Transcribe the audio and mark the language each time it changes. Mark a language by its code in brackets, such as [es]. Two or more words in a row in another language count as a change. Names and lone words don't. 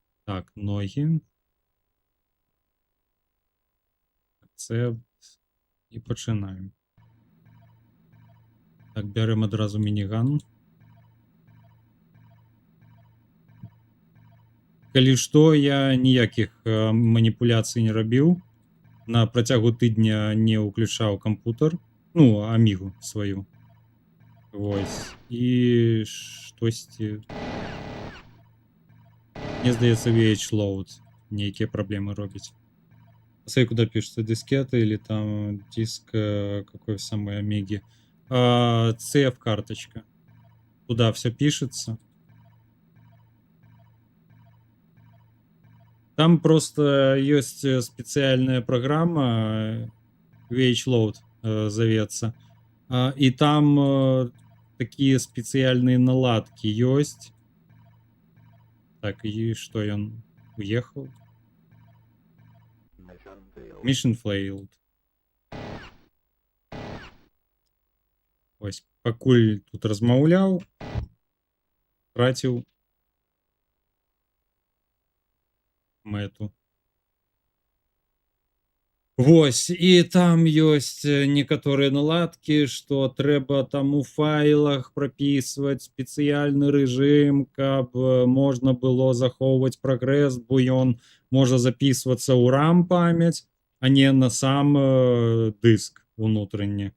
[uk] Так, ноги. Акцепт. І починаємо. Так, беремо одразу мініган. [be] Калі што, я ніякіх маніпуляцый не рабіў. На працягу тыдня не ўключаў кампутер. Ну, амігу сваю. Вось. І штосьці... Мне здаецца, VH-Load нейкія праблемы робіць. [ru] Посмотри, куда пишется, дискета или там диск какой самой Омеги. CF-карточка. Туда все пишется. Там просто есть специальная программа, VH-Load зовется. И там такие специальные наладки есть. Так, и что, он уехал? [en] Mission failed. [be] Ось, пакуль тут размаўляў, траціў мэту. Вось, і там ёсць некаторыя наладкі, што трэба там у файлах прапісваць спецыяльны рэжым, каб можна было захоўваць прагрэс, бо ён можа запісвацца ў RAM-памяць, а не на сам дыск унутрэнні.